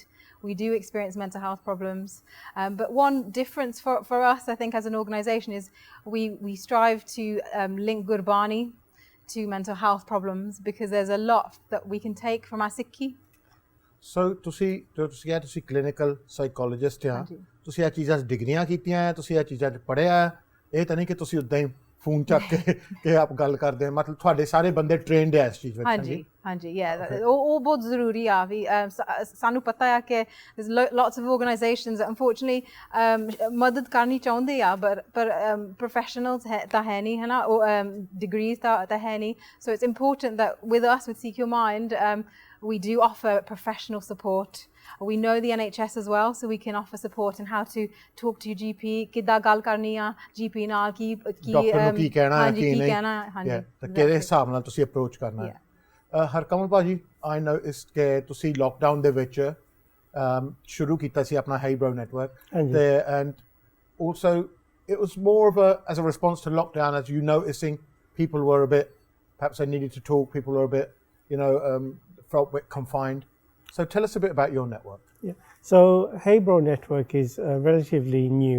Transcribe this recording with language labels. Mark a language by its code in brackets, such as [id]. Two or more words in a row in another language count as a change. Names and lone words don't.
[en] We do experience mental health problems. But one difference for us, I think, as an organisation is we strive to link Gurbani to mental health problems because there's a lot that we can take from our Sikhi. [pa] So ਤੁਸੀਂ [en] clinical psychologist [pa] ਆ, ਤੁਸੀਂ ਇਹ ਚੀਜ਼ਾਂ 'ਚ ਡਿਗਰੀਆਂ ਕੀਤੀਆਂ ਹੈ, ਤੁਸੀਂ ਇਹ ਚੀਜ਼ਾਂ 'ਚ ਪੜ੍ਹਿਆ, ਇਹ ਤਾਂ ਨਹੀਂ ਕਿ ਤੁਸੀਂ ਉੱਦਾਂ ਹੀ ਫੋਨ ਚੱਕ ਕੇ ਆਪ ਗੱਲ ਕਰਦੇ ਹੋ, ਮਤਲਬ ਤੁਹਾਡੇ ਸਾਰੇ ਬੰਦੇ ਟ੍ਰੇਨਡ ਹੈ ਇਸ ਚੀਜ਼ ਵਿੱਚ। ਹਾਂਜੀ ਉਹ ਬਹੁਤ ਜ਼ਰੂਰੀ ਆ ਵੀ ਸਾਨੂੰ ਪਤਾ ਆ ਕਿ [en] there's lots of organizations that unfortunately [pa] ਮਦਦ ਕਰਨੀ ਚਾਹੁੰਦੇ ਆ ਪਰ professionals ਤਾਂ ਹੈ ਨਹੀਂ, ਹੈ ਨਾ, degrees ਤਾਂ ਹੈ ਨਹੀਂ. [en] So it's important that with us, with Sikh Your Mind, we do offer professional support. We know the NHS as well, so we can offer support on how to talk to your GP, [pa] ਕਿੱਦਾਂ ਗੱਲ ਕਰਨੀ ਆ GP ਨਾਲ, ਕੀ ਡਾਕਟਰ ਨੂੰ ਕੀ ਕਹਿਣਾ ਹੈ, ਕੀ ਨਹੀਂ, ਤਾਂ ਕਿਹੜੇ ਹਿਸਾਬ ਨਾਲ ਤੁਸੀਂ ਅਪਰੋਚ ਕਰਨਾ ਹੈ. [en] ਹਰਕਮਲ ਭਾਜੀ, I noticed [pa] ਕਿ ਤੁਸੀਂ ਲੋਕਡਾਊਨ ਦੇ ਵਿੱਚ ਸ਼ੁਰੂ ਕੀਤਾ ਸੀ ਆਪਣਾ [en] Hey Bro Network, and also it was more of as a response to lockdown, as you noticing people were a bit, perhaps they needed to talk, people were a bit, felt a bit confined. So tell us a bit about your network. Yeah. So Hey Bro Network is relatively new.